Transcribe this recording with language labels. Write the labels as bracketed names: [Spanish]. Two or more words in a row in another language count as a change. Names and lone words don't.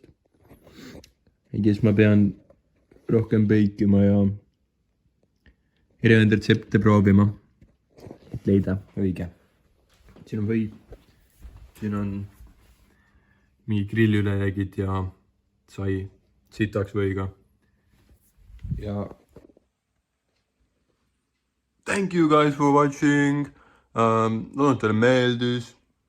[Estonian] ja siis ma pean rohkem beikima ja erinevaid retsepte proovima, et leida õige. siin on või, siin on mingi grillülejäägid ja sai sitaks võiga. ja [English] thank you guys for watching. [Estonian] Loodan, et teile meeldis.